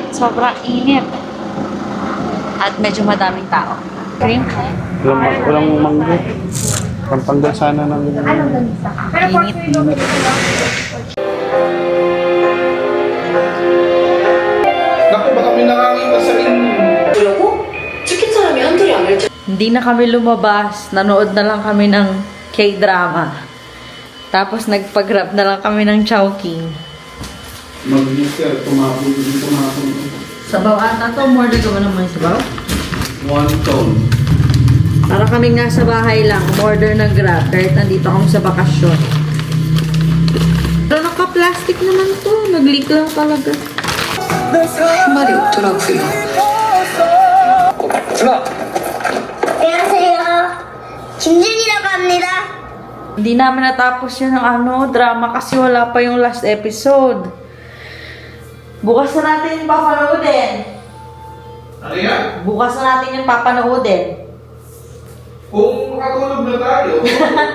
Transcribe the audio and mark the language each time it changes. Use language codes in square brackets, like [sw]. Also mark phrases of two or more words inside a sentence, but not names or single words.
[tl] Sobrang init. At medyo madaming tao. Cream? Walang mangga. Pampanggal sana ng... Init. kami nakakita sa inyo. [ko] 뭐라고? 찍힌 사람이 한둘이 아닐 텐데. [tl] Hindi na kami lumabas. Nanood na lang kami ng K-drama. Tapos nagpag-grab na lang kami ng Chowking. Mag-mister, tumapon. Sabaw ata to. More ka ba naman sabaw? 1 tone. Para kaming nasa bahay lang. Order ng Grab. Kahit nandito kami sa bakasyon. Pero naka-plastic naman to. Nag-leak lang talaga. [ko] 말이 없더라고요. 안녕하세요. 김준이라고 합니다. [tl] Hindi namin natapos yun ng drama kasi wala pa yung last episode. Bukas na natin yung papanoodin. Ano yan? Bukas na natin yung papanoodin. Kung makatulog na tayo.